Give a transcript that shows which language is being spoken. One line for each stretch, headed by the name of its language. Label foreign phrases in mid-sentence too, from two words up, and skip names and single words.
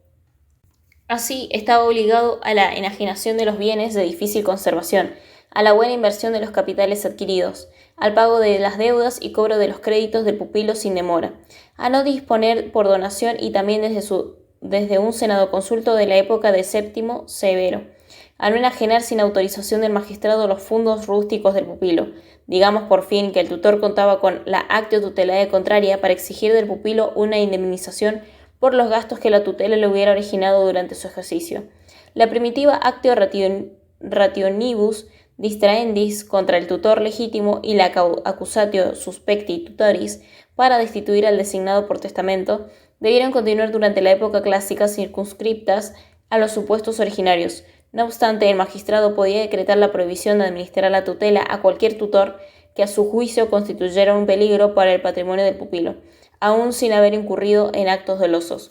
Spanish: Así, estaba obligado a la enajenación de los bienes de difícil conservación, a la buena inversión de los capitales adquiridos, al pago de las deudas y cobro de los créditos del pupilo sin demora, a no disponer por donación y también desde un senado consulto de la época de Séptimo Severo, a no enajenar sin autorización del magistrado los fondos rústicos del pupilo. Digamos por fin que el tutor contaba con la
Latin: actio tutelae contraria
Spanish: para exigir del pupilo una indemnización por los gastos que la tutela le hubiera originado durante su ejercicio. La primitiva
Latin: actio rationibus distraendis
Spanish: contra el tutor legítimo y la
Latin: accusatio suspecti tutoris
Spanish: para destituir al designado por testamento debieron continuar durante la época clásica circunscriptas a los supuestos originarios. No obstante, el magistrado podía decretar la prohibición de administrar la tutela a cualquier tutor que a su juicio constituyera un peligro para el patrimonio del pupilo, aún sin haber incurrido en actos dolosos.